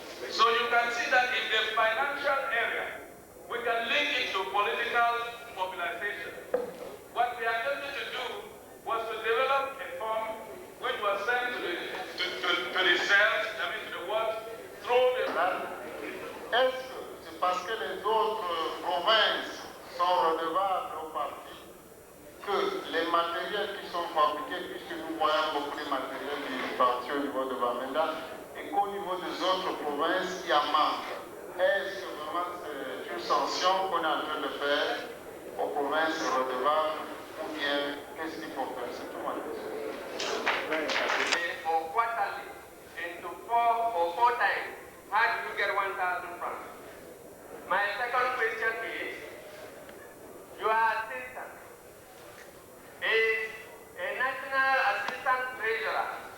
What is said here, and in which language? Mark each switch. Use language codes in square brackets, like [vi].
[en] So you can see that in the financial area, we can link it to political mobilization. What we attempted to do was to develop a form which was sent to the cells, I mean to the world, through the... [fr] Est-ce que c'est parce que les autres provinces sont redevables au parti que les matériels qui sont fabriqués, puisque nous voyons beaucoup de matériel du parti au niveau de Bamenda, et qu'au niveau des autres provinces, il y a manque? Est-ce que vraiment c'est une sanction qu'on est en train de faire aux provinces redevables, ou bien qu'est-ce qu'il faut faire? C'est tout ma question. [en] For quarterly, into four times, how do you get 1,000 francs? My second question is, your assistant is a national assistant treasurer.